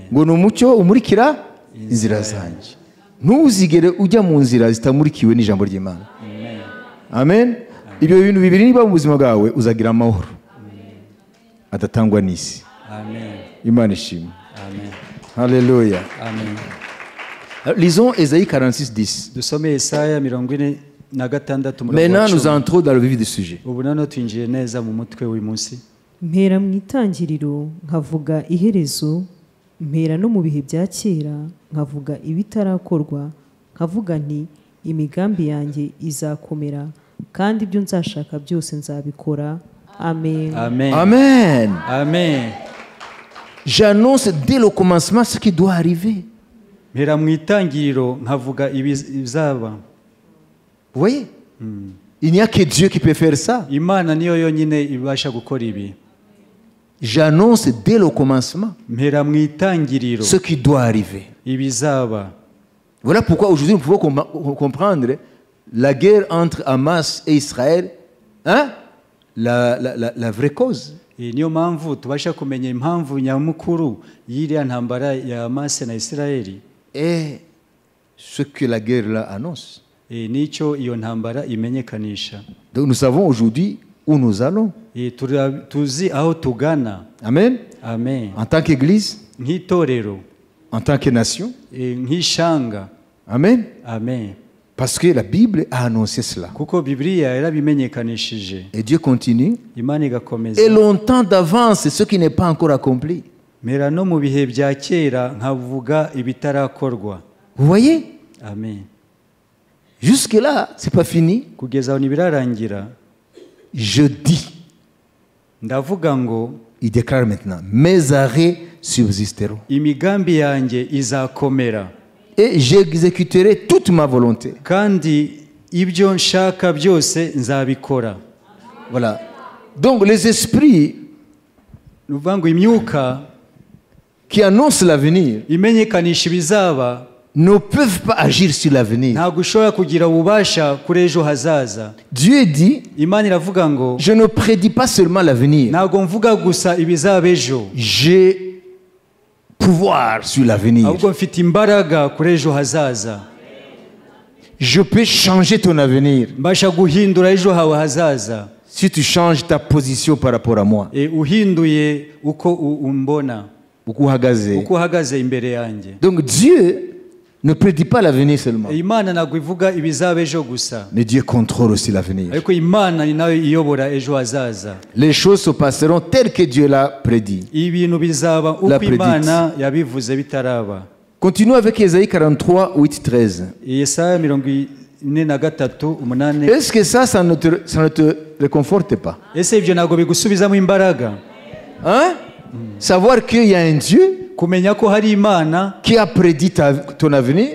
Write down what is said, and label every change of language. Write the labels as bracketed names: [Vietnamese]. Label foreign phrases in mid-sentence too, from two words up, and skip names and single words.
[Kinyarwanda] Ngo ni umucyo umurikira inzira zanjye. Ntuzigere ujya mu nzira zitamurikiwe n'ijambo ry'Imana. Amen. Amen. Ibyo bintu bibiri niba mu buzima bwawe uzagira amahoro adatangwa n'isi. Amen. Imana ishimwe. Amen. Haleluya. Amen. [French] Lisons Ésaïe 46:10. [Kinyarwanda] Dusome Yesaya 46 [French] Maintenant nous entrons dans le vif du sujet. [Kinyarwanda] Ubu noneho twinjiye neza mu mutwe w'uyu munsi. Mpera mu itangiriro nkavuga iherezo, mpera no mu bihe bya kera nkavuga ibitarakorwa, nkavuga nti imigambi yanjye izakomera kandi ibyo nzashaka byose nzabikora. Amen. Amen. Amen. Amen. [French] J'annonce dès le commencement ce qui doit arriver. [Kinyarwanda] Mpera mu itangiriro nkavuga ibizaba. [French] Vous voyez? Il n'y a que Dieu qui peut faire ça. [Kinyarwanda] Imana niyo yonyine ibasha gukora ibi. [French] J'annonce dès le commencement [Kinyarwanda] Mpera mu itangiriro [French] ce qui doit arriver. [Kinyarwanda] ibizaba. [French] Voilà pourquoi aujourd'hui nous pouvons comprendre la guerre entre Hamas et Israël, hein? La vraie cause. [Kinyarwanda] Niyo mpamvu tubasha kumenya impamvu nyamukuru y'iriya ntambara ya Hamas na Israeli. [French] Et ce que la guerre là annonce. [Kinyarwanda] Nicyo iyo ntambara imenyekanisha. [French] Donc nous savons aujourd'hui où nous allons. [Kinyarwanda] Tuzi aho tugana. Amen. Amen. [French] En tant qu'église, [Kinyarwanda] nk'itorero, [French] en tant que nation. [Kinyarwanda] nk'ishanga. Amen. Amen. [French] Parce que la Bible a annoncé cela. [Kinyarwanda] Kuko Bibiliya yarabimenyekanishije. [French] Et Dieu continue. [Kinyarwanda] Imana igakomeza. [French] Et longtemps d'avance ce qui n'est pas encore accompli. [Kinyarwanda] Mpera no mu bihe bya kera nkavuga ibitarakorwa. [French] Vous voyez? [Kinyarwanda] Amen. [French] Jusque là, c'est pas fini. [Kinyarwanda] Kugeza aho ntibirarangira. [French] Je dis. [Kinyarwanda] Ndavuga ngo. [French] Il déclare maintenant, mes arrêts subsisteront. [Kinyarwanda] Imigambi yanjye izakomera. [French] et j'exécuterai toute ma volonté. [Kinyarwanda] kandi ibyo nshaka byose nzabikora. [French] Voilà. Donc les esprits [Kinyarwanda] Ni ukuvuga ngo imyuka [French] qui annoncent l'avenir [Kinyarwanda] imenyekanisha ibizaba [French] ne peuvent pas agir sur l'avenir. [Kinyarwanda] ntabwo ushobora kugira ububasha kuri ejo hazaza. [French] Dieu dit, [Kinyarwanda] Imana iravuga ngo [French] je ne prédis pas seulement l'avenir, [Kinyarwanda] ntabwo mvuga gusa ibizaba ejo, [French] j'ai pouvoir sur l'avenir. [Kinyarwanda] ahubwo mfite imbaraga kuri ejo hazaza. [French] Je peux changer ton avenir [Kinyarwanda] mbasha guhindura ejo hawe hazaza [French] si tu changes ta position par rapport à moi. [Kinyarwanda] uhinduye uko umbona, Uko uhagaze. uko uhagaze imbere yanjye. [French] Donc Dieu ne prédit pas l'avenir seulement, [Kinyarwanda] Imana ntabwo ivuga ibizaba ejo gusa, [French] mais Dieu contrôle aussi l'avenir. [Kinyarwanda] ariko Imana ni nayo iyobora ejo hazaza. [French] Les choses se passeront telles que Dieu l'a prédit. [Kinyarwanda] Ibintu bizaba uko Imana yabivuze bitaraba. [French] Continuons avec Ésaïe 43, 8, 13. [Kinyarwanda] Yesaya 43:8. [French] Est-ce que ça ne te réconforte pas? [Kinyarwanda] Ese ibyo ntabwo bigusubizamo imbaraga? [French] Hein? Savoir qu'il y a un Dieu [Kinyarwanda] Kumenya ko hari Imana [French] qui a prédit ton avenir